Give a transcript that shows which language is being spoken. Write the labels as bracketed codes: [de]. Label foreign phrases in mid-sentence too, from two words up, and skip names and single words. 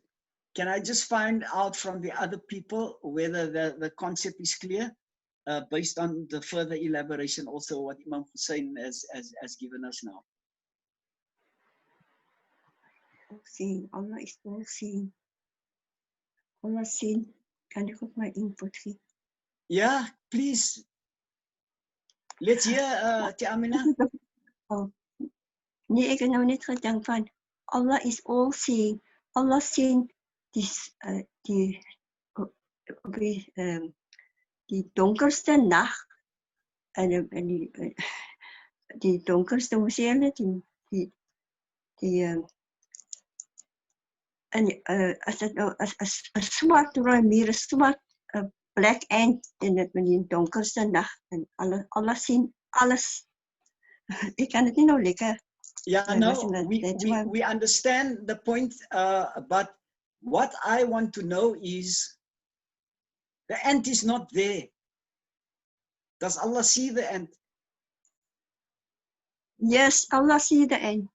[en] Can I just find out from the other people whether the concept is clear, based on the further elaboration also what Imam Hussein has given us now? All-seeing. Allah is all-seeing. Allah sien. [af] Kan ek op my input gee? [en] Yeah, please. Let's hear Amina. [af] Oh. Nee, ek het nou net gedink van Allah [en] is all-seeing. [af] Allah sien die donkerste nag en die donkerste, hoe sê hulle, as dit nou as swart muur, swart [en] black ant [af] in die donkerste nag, en Allah sien alles. Ek kan dit nie nou lekker. [en] Yeah, no, we understand the point, but what I want to know is, the ant is not there. Does Allah see the ant? Yes, Allah see the ant.